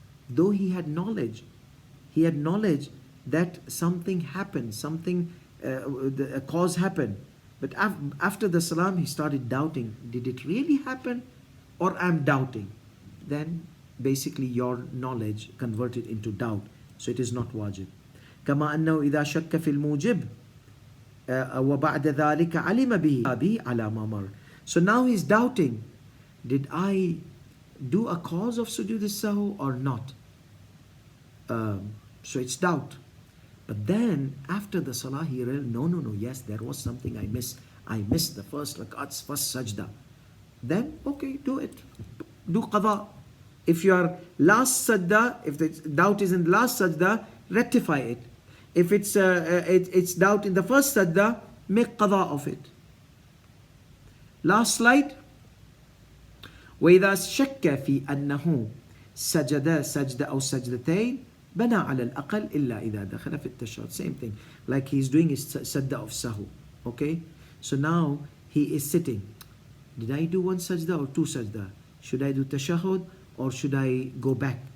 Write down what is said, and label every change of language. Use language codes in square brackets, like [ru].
[en] Though he had knowledge that something happened, a cause happened. But after the salam, he started doubting, did it really happen or I'm doubting? Then basically your knowledge converted into doubt. So it is not wajib. [ar] كما أنه إذا شك في الموجب وبعد ذلك علم به على ما مر. [en] So now he's doubting, did I do a cause of sujood al-sahu or not? So it's doubt. But then after the salah he realized, no, yes, there was something I missed. I missed the first rak'at's first sajda. Then okay, do it. Do qada. If your last sajda, if the doubt is in the last sajda, rectify it. If it's doubt in the first sajda, make qada of it. Last slide. [ar] وإذا شك في أنه سجد سجدة أو سجدتين بنى على الأقل إلا إذا دخل في التشهد. [en] Same thing, like he's doing his sajda of sahu. Okay, so now he is sitting. Did I do one sajda or two sajda? Should I do tashahud or should I go back